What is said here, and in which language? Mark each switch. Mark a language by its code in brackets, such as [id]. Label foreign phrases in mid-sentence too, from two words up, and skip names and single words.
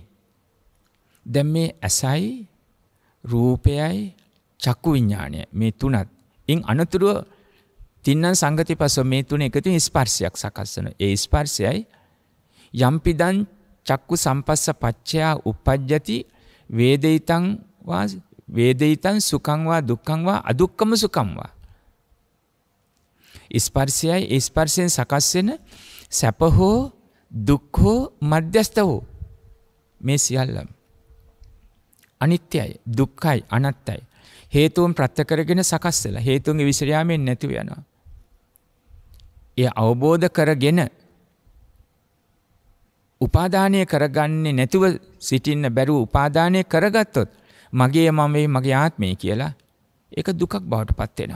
[si] දැන් මේ ඇසයි රූපයයි චක්කු විඥානය මේ තුනත් ඉන් අනතුරුව [pi] තින්නන් සංගතිපස්ස [si] මේ තුන එකතු ස්පර්ශයක් සකස් වෙනවා. ඒ ස්පර්ශයයි [pi] යම්පිදං චක්කු සම්පස්ස පච්චයා උපජ්ජති වේදිතං සුඛං වා දුක්ඛං වා අදුක්ඛම සුඛං වා. [si] ස්පර්ශයයි ඒ ස්පර්ශයෙන් සකස් වෙන සැප හෝ දුක් හෝ මධ්‍යස්ථ හෝ මේ සියල්ලම අනිත්‍යයි, දුක්ඛයි, අනාත්තයි. හේතුන් ප්‍රත්‍ය කරගෙන සකස් වෙලා හේතුන්ගේ විසිර යාමෙන් නැතිව යනවා. ඒ අවබෝධ කරගෙන උපාදානය කරගන්නේ නැතුව සිටින්න බැරුව උපාදානය කරගත්තොත් මගේ මගේ ආත්මය කියලා ඒක දුකක් බවට පත් වෙනවා.